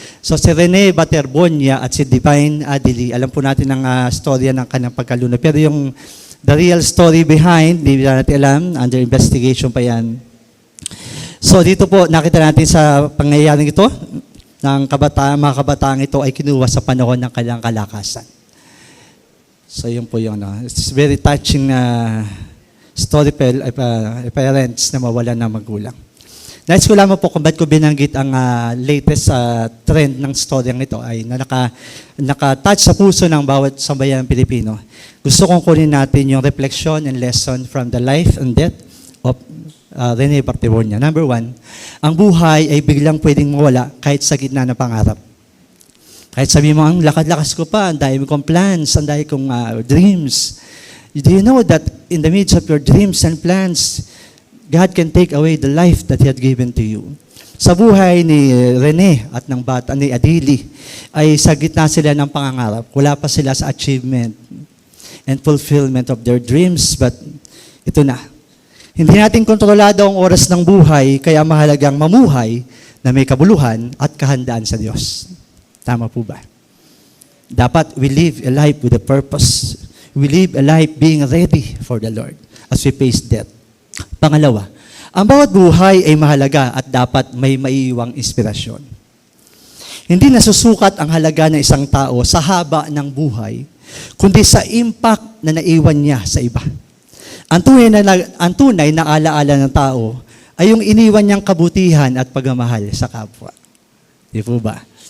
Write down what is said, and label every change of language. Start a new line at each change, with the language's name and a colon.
Filipino: So si Rene Baterbonia at si Divine Adili, alam po natin ang storya ng kanyang pagkalunod. Pero yung
English: the real story behind,
Filipino: hindi natin alam,
English: under investigation
Filipino: pa yan. So dito po, nakita natin sa pangyayaring ito, ng mga kabataang ito ay kinuha sa panahon ng kanyang kalakasan. So yun po yun.
English: It's very touching story parents
Filipino: na mawalan ng magulang. Nais ko lamang po kung ba't ko binanggit ang latest trend ng storyang ito ay na naka-touch sa puso ng bawat sambayanang Pilipino. Gusto kong kunin natin yung
English: reflection and lesson from the life and death of Rene Baterbonia.
Filipino: Number 1, ang buhay ay biglang pwedeng mawala kahit sa gitna ng pangarap. Kahit sabi mo, ang lakad-lakas ko pa, ang dami kong plans, ang dami kong dreams.
English: Do you know that in the midst of your dreams and plans, God can take away the life that He had given to you?
Filipino: Sa buhay ni Rene at ng bata ni Adili, ay sa gitna sila ng pangangarap. Wala pa sila sa
English: achievement and fulfillment of their dreams, but
Filipino: ito na. Hindi natin kontrolado ang oras ng buhay, kaya mahalagang mamuhay na may kabuluhan at kahandaan sa Diyos. Tama po ba? Dapat
English: we live a life with a purpose. We live a life being ready for the Lord as we face death.
Filipino: Pangalawa, ang bawat buhay ay mahalaga at dapat may maiiwang inspirasyon. Hindi nasusukat ang halaga ng isang tao sa haba ng buhay, kundi sa impact na naiwan niya sa iba. Ang tunay na alaala ng tao ay yung iniwan niyang kabutihan at pagmamahal sa kapwa. Di po ba?